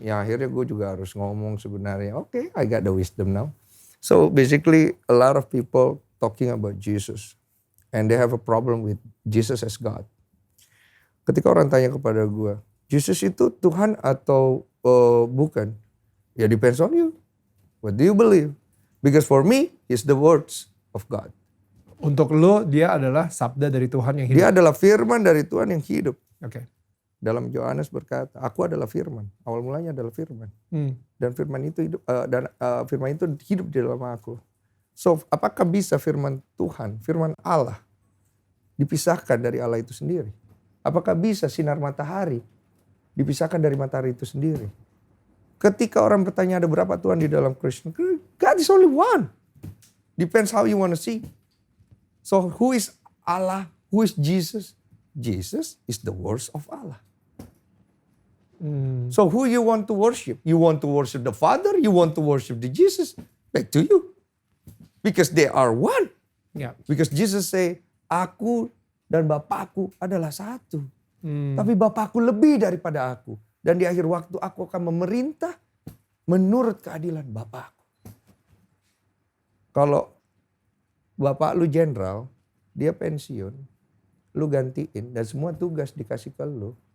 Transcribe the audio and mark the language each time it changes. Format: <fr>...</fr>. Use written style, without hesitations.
<id>Yang akhirnya gue juga harus ngomong sebenarnya.</id> <en>Okay, I got the wisdom now. So basically a lot of people talking about Jesus. And they have a problem with Jesus as God.</en> <id>Ketika orang tanya kepada gue, Jesus itu Tuhan atau bukan?</id> <en>Ya depends on you. What do you believe? Because for me, He's the words of God.</en> <id>Untuk lo dia adalah sabda dari Tuhan yang hidup. Dia adalah firman dari Tuhan yang hidup. Oke. Dalam Yohanes berkata, aku adalah firman. Awal mulanya adalah firman. Dan firman itu hidup firman itu hidup di dalam aku. So, apakah bisa firman Tuhan, firman Allah dipisahkan dari Allah itu sendiri? Apakah bisa sinar matahari dipisahkan dari matahari itu sendiri? Ketika orang bertanya ada berapa Tuhan di dalam Kristen,</id> <en>God is only one. Depends how you want to see. So who is Allah? Who is Jesus? Jesus is the words of Allah. So who you want to worship? You want to worship the Father? You want to worship the Jesus? Back to you. Because they are one.</en> <id>Ya.</id> <en>Because Jesus say,</en> <id>aku dan Bapakku adalah satu. Tapi Bapakku lebih daripada aku. Dan di akhir waktu aku akan memerintah menurut keadilan Bapakku. Kalau Bapak lu jenderal, dia pensiun, lu gantiin dan semua tugas dikasih ke lu.</id>